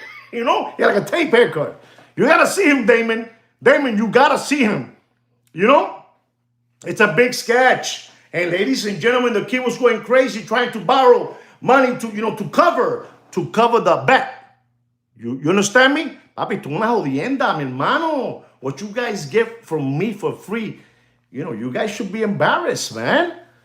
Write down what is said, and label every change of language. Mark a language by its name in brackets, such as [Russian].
[English] He had like a tape haircut. You got to see him, Damon. Damon, you got to see him. It's a big sketch. And ladies and gentlemen, the kid was going crazy trying to borrow money to cover the bet. You understand me? [Spanish] Papi, tú una jodienda, mi hermano. [English] What you guys get from me for free, you guys should be embarrassed, man.